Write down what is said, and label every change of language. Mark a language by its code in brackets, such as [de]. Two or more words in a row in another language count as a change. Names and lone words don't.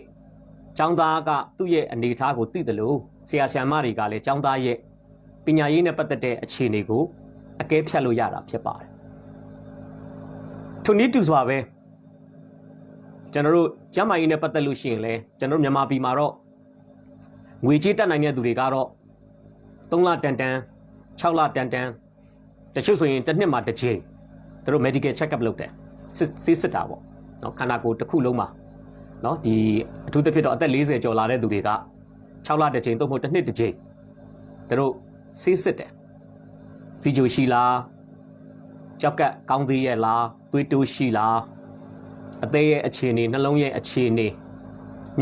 [my] ကျောင်းသားကသူ့ရဲ့အနေအထားကိုသိတယ်လို့ဆရာဆရာမတွေကလည်းကျောင်းသားရဲ့ပညာရေးနဲ့ပတ်သက်တဲ့အခြေအနေကိုအကဲဖြတ်လို့ရတာဖြစ်ပါတယ်ထိုနည်းတူစွာပဲကျွန်တော်တို့ကျမ်းမာရေးနဲ့ပတ်သက်လို့ရှိရင်လည်းကျွန်တော်မြန်မာပြည်မှာတော့ငွေကြေးတက် နိုင်တဲ့သူတွေကတော့3လတန်6လတန်တချို့ဆိုရင်တစ်နှစ်မှာတစ်ချိန်တို့ [en] medical check up [my] လုပ်တယ်စစ်တာပေါ့နော်ခန္ဓာကိုယ်တစ်ခုလုံးမှာနော်ဒီအထူးသဖြင့်တော့အသက်40ကျော်လာတဲ့သူတွေက6လတစ်ချိန်သို့မဟုတ်တစ်နှစ် တစ်ချိန်တို့စစ်တယ်စီဂျိုရှိလားကြောက်ကကောင်းသေးရဲ့လားသွေးတိုးရှိလားအသေးရဲ့အခြေအနေနှလုံးရဲ့အခြေအနေမျ